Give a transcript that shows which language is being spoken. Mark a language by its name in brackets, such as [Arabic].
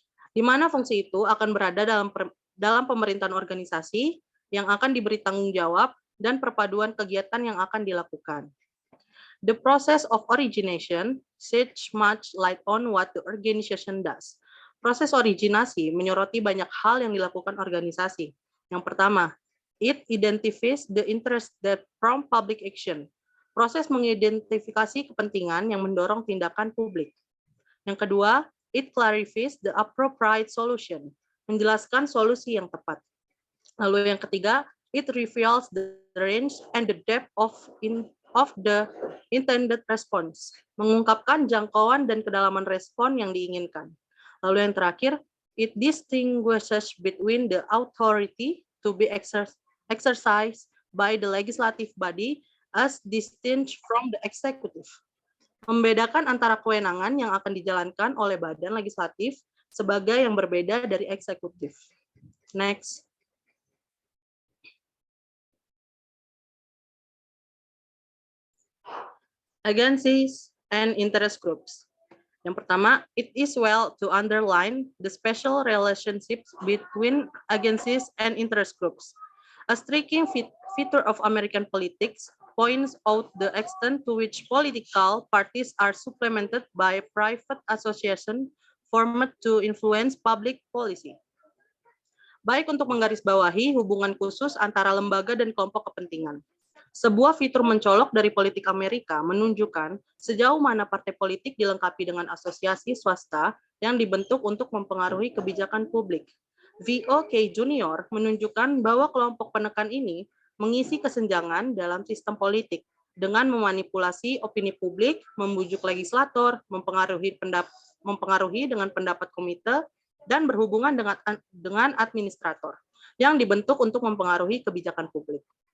[Indonesian] Di mana fungsi itu akan berada dalam pemerintahan organisasi yang akan diberi tanggung jawab dan perpaduan kegiatan yang akan dilakukan. [English] The process of origination shed much light on what the organization does. [Indonesian] Proses originasi menyoroti banyak hal yang dilakukan organisasi. Yang pertama, [English] it identifies the interest that prompt public action. [Indonesian] Proses mengidentifikasi kepentingan yang mendorong tindakan publik. Yang kedua, [English] it clarifies the appropriate solution. [Indonesian] Menjelaskan solusi yang tepat. Lalu yang ketiga, [English] it reveals the range and the depth of the intended response. [Indonesian] Mengungkapkan jangkauan dan kedalaman respon yang diinginkan. Lalu yang terakhir, [English] it distinguishes between the authority to be exercised by the legislative body as distinct from the executive. [Indonesian] Membedakan antara kewenangan yang akan dijalankan oleh badan legislatif sebagai yang berbeda dari eksekutif. Next. [English] Agencies and interest groups. [Indonesian] Yang pertama, [English] it is well to underline the special relationships between agencies and interest groups. A striking feature of American politics points out the extent to which political parties are supplemented by private association formed to influence public policy. [Indonesian] Baik untuk menggarisbawahi hubungan khusus antara lembaga dan kelompok kepentingan. Sebuah fitur mencolok dari politik Amerika menunjukkan sejauh mana partai politik dilengkapi dengan asosiasi swasta yang dibentuk untuk mempengaruhi kebijakan publik. VOK Junior menunjukkan bahwa kelompok penekan ini mengisi kesenjangan dalam sistem politik dengan memanipulasi opini publik, membujuk legislator, mempengaruhi dengan pendapat komite, dan berhubungan dengan administrator yang dibentuk untuk mempengaruhi kebijakan publik.